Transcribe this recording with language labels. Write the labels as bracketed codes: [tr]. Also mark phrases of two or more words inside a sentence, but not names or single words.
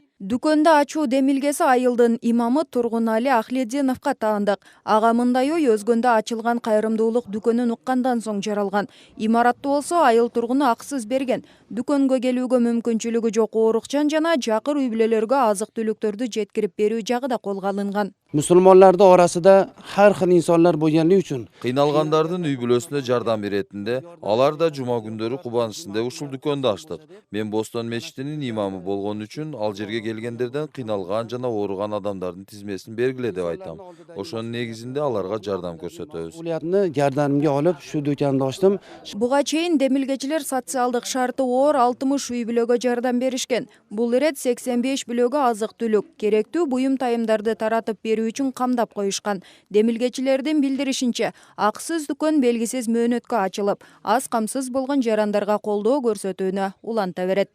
[ky] Дүкөндө ачуу демилгеси айылдын имамы Тургунали Ахлединовго таандык. Ага мындай ой өзгөндө ачылган кайрымдуулук дүкөнүн уккандан соң жаралган. Имаратты болсо айыл тургуну акысыз берген. Дүкөнгө келүүгө мүмкүнчүлүгү жок оорукчан жана жакыр үй бүлөлөргө азык-түлүктөрдү жеткирип берүү жагы да колго алынган. [uz] Musulmonlarda orasida har xil insonlar bo'lganligi uchun [ky] Кыйналгандардын үй бүлөсүнө жардам беретинде, алар да жума күндөрү кубанычында ушул дүкөндү ачтык. Мен Бостон мечитинин имамы болгон үчүн ал жерге келгендерден кыйналган жана ооруган адамдардын тизмесин бергиле деп айтам. Ошонун негизинде аларга жардам көрсөтөбүз. [uz] mas'uliyatni gardanimga olib shu do'konda ochdim. [ky] Буга чейин демилгечилер социалдык шарты оор 60 үй бүлөгө жардам беришкен. Бул ирет 85 бүлөгө азык-түлүк, керектүү буюм тайымдарды таратып берүү үчүн камдап коюшкан. Демилгечилердин билдиришинче, акысыз дүкөн белгисиз мөөнөткө ачылып, аз камсыз болгон жарандарга колдоо көрсөтүүнү уланта берет.